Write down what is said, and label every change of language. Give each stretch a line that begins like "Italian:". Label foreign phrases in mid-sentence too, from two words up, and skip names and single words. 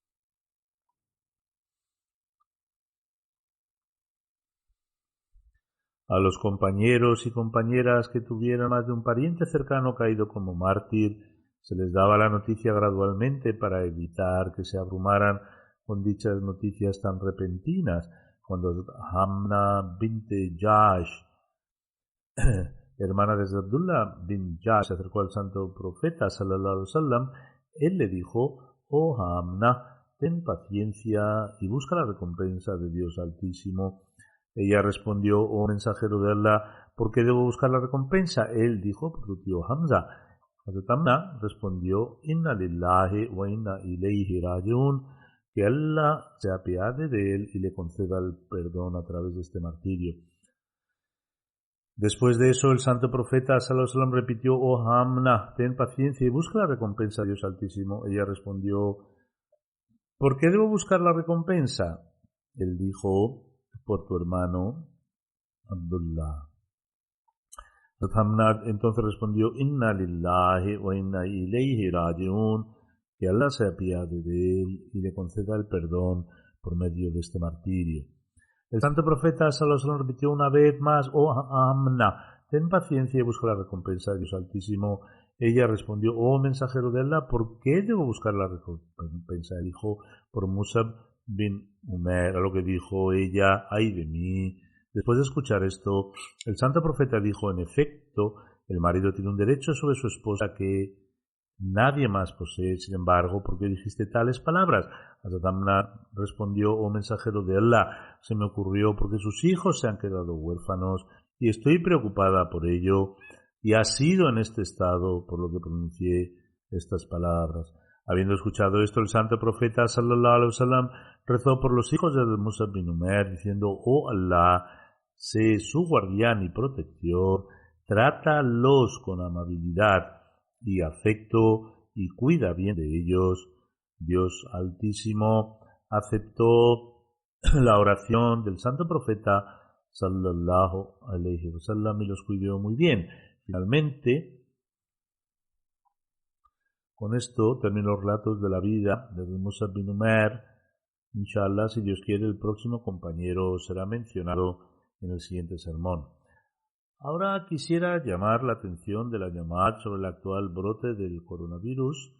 Spanish: A los compañeros y compañeras que tuvieran más de un pariente cercano caído como mártir, se les daba la noticia gradualmente para evitar que se abrumaran con dichas noticias tan repentinas. Cuando Hamna bint Jash, hermana de Abdullah bin Jash, se acercó al santo profeta
Arabic: صلى الله عليه وسلم,
Spanish: él le dijo: oh Hamna, ten paciencia y busca la recompensa de Dios Altísimo. Ella respondió: oh mensajero de Allah, ¿por qué debo buscar la recompensa? Él dijo: por tu tío Hamza. Hazrat Amna respondió:
Arabic: إنا لله وإنا إليه راجعون,
Spanish: que Allah se apiade de él y le conceda el perdón a través de este martirio. Después de eso, el santo profeta
Arabic: صلى الله عليه وسلم
Spanish: repitió: oh Hamna, ten paciencia y busca la recompensa de Dios Altísimo. Ella respondió: ¿por qué debo buscar la recompensa? Él dijo: por tu hermano Abdullah. Hamna entonces respondió:
Arabic: إنا لله وإنا إليه راجعون,
Spanish: que Allah se apiade de él y le conceda el perdón por medio de este martirio. El santo profeta
Arabic: صلى الله عليه وسلم
Spanish: repitió una vez más: oh Hamna, ten paciencia y busca la recompensa de Dios Altísimo. Ella respondió: oh mensajero de Allah, ¿por qué debo buscar la recompensa? Él dijo: por Musab bin Umair, a lo que dijo ella: ay de mí. Después de escuchar esto, el santo profeta dijo: en efecto, el marido tiene un derecho sobre su esposa que nadie más posee. Sin embargo, ¿por qué dijiste tales palabras? Hazrat Amna respondió: oh mensajero de Allah, se me ocurrió porque sus hijos se han quedado huérfanos y estoy preocupada por ello, y ha sido en este estado por lo que pronuncié estas palabras. Habiendo escuchado esto, el santo profeta
Arabic: صلى الله عليه وسلم
Spanish: rezó por los hijos de Musab bin Umair diciendo: oh Allah, sé su guardián y protector, trátalos con amabilidad y afecto y cuida bien de ellos. Dios Altísimo aceptó la oración del santo profeta
Arabic: صلى الله عليه وسلم
Spanish: y los cuidó muy bien. Finalmente, con esto termino los relatos de la vida de Musab bin Umair. Inshallah, si Dios quiere, el próximo compañero será mencionado en el siguiente sermón. Ahora quisiera llamar la atención de la Jamaat sobre el actual brote del coronavirus.